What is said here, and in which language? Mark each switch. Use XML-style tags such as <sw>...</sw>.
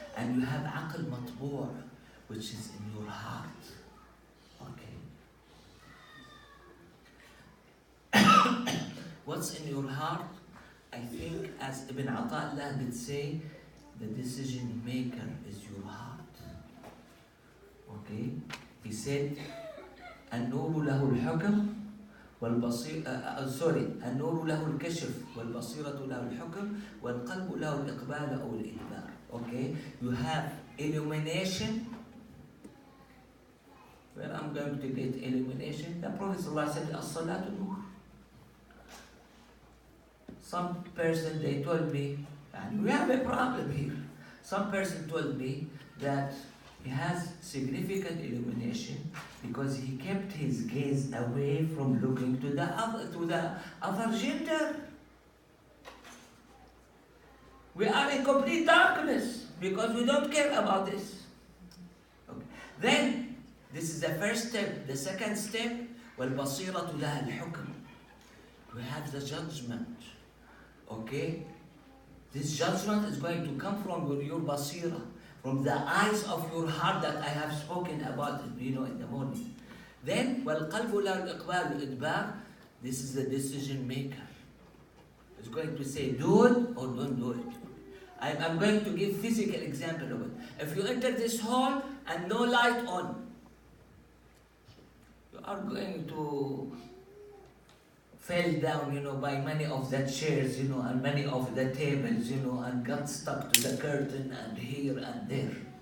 <en>And you have aql matbu', which is in your heart. Okay. What's in your heart? I think, as Ibn Ata'illah did say, the decision maker is your heart. Okay?</en> <ar>He said, النور له الحكم والبصير النور له الكشف والبصيرة له الحكم والقلب له الإقبال أو الإدبار.</ar> <en>Okay? You have illumination. Where I'm going to get illumination? The Prophet ﷺ said,</en> <ar>الصلاة نور.</ar> <en>Some person, they told me, and we have a problem here. Some person told me that he has significant illumination because he kept his gaze away from looking to the other gender. We are in complete darkness because we don't care about this. Okay. Then, this is the first step. The second step,</en> <ar>وَالْبَصِيرَةُ لَهَا الْحُكْمِ.</ar> <en>We have the judgment. Okay? This judgment is going to come from your basira, from the eyes of your heart that I have spoken about, in the morning. Then,</en> <ar>وَالْقَلْبُ لَهُ الْإِقْبَالُ الْإِدْبَارُ.</ar> <en>This is the decision maker. It's going to say, do it or don't do it. I'm going to give physical example of it. If you enter this hall and no light on, you are going to fell down, by many of the chairs, and many of the tables, and got stuck to the curtain and here and there.</en>